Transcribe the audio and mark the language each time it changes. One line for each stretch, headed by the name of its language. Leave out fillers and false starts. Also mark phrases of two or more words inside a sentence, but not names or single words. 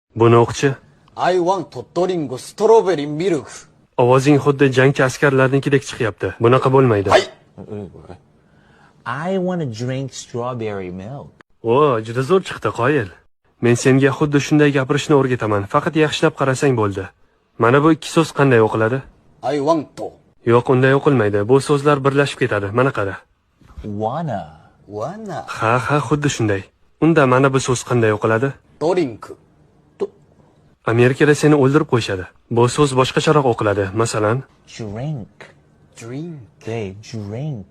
Uzbek: Buni o'qchi.
English: I want to drink strawberry milk.
Uzbek: Ovozing xuddi jangchi askarlarnikidek chiqyapti. Bunaqa bo'lmaydi. Hay.
English: I want to drink strawberry milk.
Uzbek: O, juda zo'r chiqdi, qoyil. Men senga xuddi shunday gapirishni o'rgataman. Faqat yaxshilab qarasang bo'ldi. Mana bu ikki so'z qanday o'qiladi?
English: I want to.
Uzbek: Yo'q, unday o'qilmaydi. Bu so'zlar birlashib ketadi. Mana qara. Wanna. Ha, xuddi shunday. Unda mana bu so'z qanday o'qiladi? Drink. Amerikada seni o'ldirib qo'yishadi. Bu so'z boshqacharoq o'qiladi. Masalan,
English: Drink. Drink.